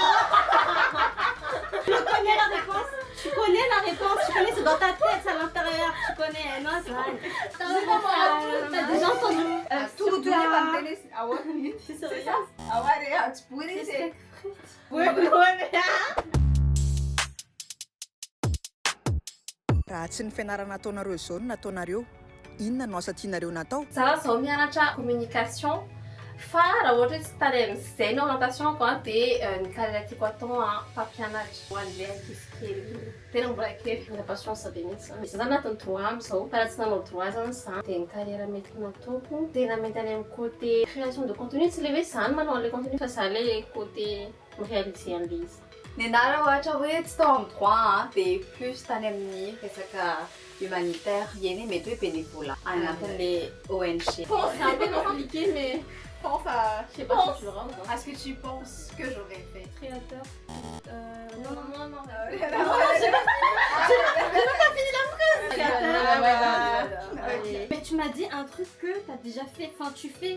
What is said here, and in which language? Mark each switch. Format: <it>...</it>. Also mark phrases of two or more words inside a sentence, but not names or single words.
<fr>Tu connais la réponse? Tu connais la réponse? Tu connais, c'est dans ta tête, c'est à l'intérieur. Tu connais, non, c'est vrai. T'as déjà entendu? Tout le monde ah ouais? C'est ça. Ah ouais, tu pourrais laisser.</fr> <mg>Raha tsy ny fianarana ataonareo zao no nataonareo inona no asa tianareo natao? Za zao mianatra communication fa raha ohatra hoe tsy tany amin'izay no orientationko dia ny carrière tiako atao mpampianatra ho an'ilay ankizy kely tena mbola kely.</mg> <fr>La patience</fr> <mg>be mihitsy. Misy zany anatin'ny 3 amby zao fa raha tsy nanao 3 zany za dia ny carrière mety nataoko tena mety any amin'ny</mg> <fr>côté création de contenu</fr> <mg>tsy le hoe zany manao an'ilay contenu fa za le</mg> <fr>côté réaliser</fr> <mg>an'ilay izy. Ny anara ohatra hoe tsy tao amin'ny droit dia plus tany amin'ny resaka humanitaire eny mety hoe bénévolat anatin'le ONG.</mg> <fr>C'est un peu compliqué mais pense à... Je sais pas si tu le rends. À ce que tu penses que j'aurais fait. Créateur. Non. Mais tu m'as dit un truc que t'as déjà fait, enfin tu fais.</fr>